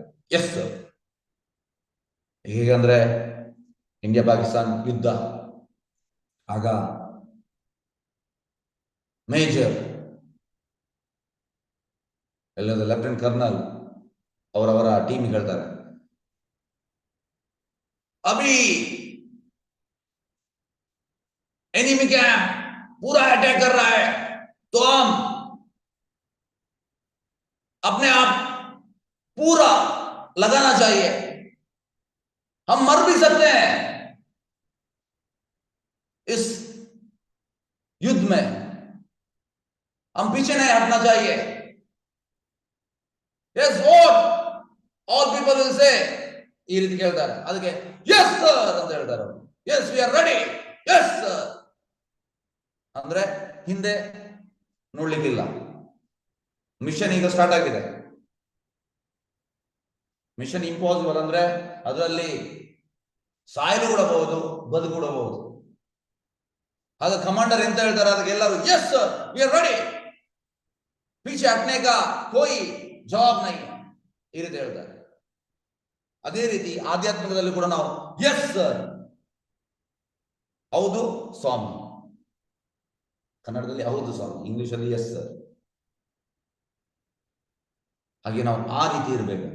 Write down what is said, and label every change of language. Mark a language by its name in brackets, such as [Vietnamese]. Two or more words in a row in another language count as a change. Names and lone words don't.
[English] yes sir. [Kannada] ಹೇಗಂದ್ರೆ, ಇಂಡಿಯಾ ಪಾಕಿಸ್ತಾನ್ ಯುದ್ಧ ಆಗ ಮೇಜರ್ ಎಲ್ಲದ ಲೆಫ್ಟಿನೆಂಟ್ ಕರ್ನಲ್ ಅವರವರ ಟೀಮ್ ಹೇಳ್ತಾರೆ, [Hindi] ಅಭಿ [English] enemy camp [Hindi] पूरा अटैक कर रहा है, तो हम अपने आप पूरा लगाना चाहिए. हम मर भी सकते हैं इस युद्ध में, हम पीछे नहीं हटना चाहिए. [English] Yes, what all people will say. [Kannada] ಈ ರೀತಿ ಕೇಳ್ತಾರೆ. ಅದಕ್ಕೆ [English] yes sir [Kannada] ಅಂತ ಹೇಳ್ತಾರೆ. [English] yes we are ready, yes sir [Kannada] ಅಂದ್ರೆ ಹಿಂದೆ ನೋಡ್ಲಿಕ್ಕಿಲ್ಲ. ಮಿಷನ್ ಈಗ ಸ್ಟಾರ್ಟ್ ಆಗಿದೆ. [English] mission impossible [Kannada] ಅಂದ್ರೆ ಅದರಲ್ಲಿ ಸಾಯಲು ಕೂಡಬಹುದು, ಬದುಕೂಡಬಹುದು. ಆಗ ಕಮಾಂಡರ್ ಎಂತ ಹೇಳ್ತಾರೆ, ಅದಕ್ಕೆ ಎಲ್ಲರೂ [English] yes sir we are ready, [Hindi] ಪೀछे हटने का कोई जवाब नहीं, [Kannada] ಈ ರೀತಿ ಹೇಳ್ತಾರೆ. ಅದೇ ರೀತಿ ಆಧ್ಯಾತ್ಮಿಕದಲ್ಲಿ ಕೂಡ ನಾವು [English] yes sir, [Kannada] ಹೌದು ಸ್ವಾಮಿ. ಕನ್ನಡದಲ್ಲಿ ಹೌದು ಸ್ವಾಮಿ, ಇಂಗ್ಲಿಷಲ್ಲಿ [English] yes sir. [Kannada] ಹಾಗೆ ನಾವು ಆ ರೀತಿ ಇರಬೇಕಂತೆ.